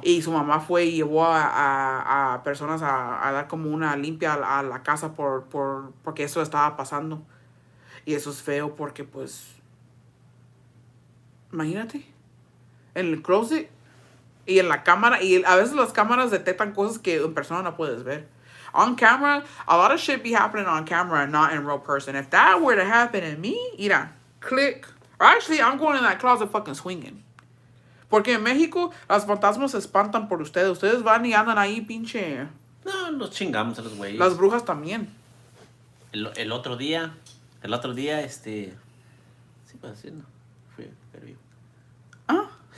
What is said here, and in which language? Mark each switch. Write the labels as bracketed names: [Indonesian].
[Spanish] Y su mamá fue y llevó a personas a dar como una limpia a la casa porque eso estaba pasando. Y eso es feo porque pues... Imagínate. En el closet. Y en la cámara, y a veces las cámaras detectan cosas que en persona no puedes ver. [English] On camera, a lot of shit be happening on camera and not in real person. If that were to happen in me, mira, click. Or actually, I'm going in that closet fucking swinging. [Spanish] Porque en México, las fantasmas se espantan por ustedes. Ustedes van y andan ahí, pinche. No, nos chingamos a los güeyes. Las brujas también. El otro día, sí puedo decir, ¿no? Fui, pero yo. Ah,